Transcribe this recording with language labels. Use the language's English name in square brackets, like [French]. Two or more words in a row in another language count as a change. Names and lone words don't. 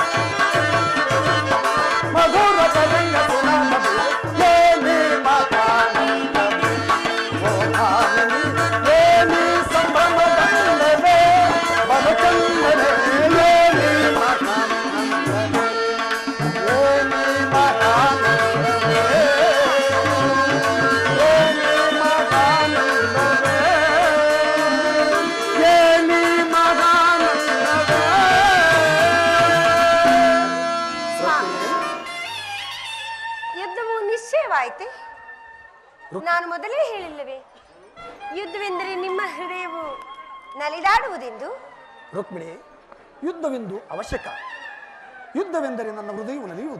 [Kannada] ಮಧುರ ತರಂಗ ಸುನಾದ ದೇವ ಏನಿ ಮಾತಾನಂದವೇ ಗೋಪಾಲನಿ ಏನಿ ಸಂಭ್ರಮದಂಡವೇ ಬಲಚಂದವೇ ಏನಿ ಮಾತಾನಂದವೇ ಏನಿ ಮಾತಾನಂದವೇ ಏನಿ ಮಾತಾನಂದವೇ ಏನಿ ಮಾತಾನಂದವೇ. ಯುದ್ಧವು ನಿಶ್ಚಯವಾಯಿತೆ. ನಾನು ಮೊದಲೇ ಹೇಳಿಲ್ಲವೇ, ಯುದ್ಧವೆಂದರೆ ನಿಮ್ಮ ಹೃದಯವು ನಲಿದಾಡುವುದೆಂದು. ರುಕ್ಮಿಣಿ, ಯುದ್ಧವೆಂದು ಅವಶ್ಯಕ. ಯುದ್ಧವೆಂದರೆ ನನ್ನ ಹೃದಯವು ನಲಿಯುವುದು.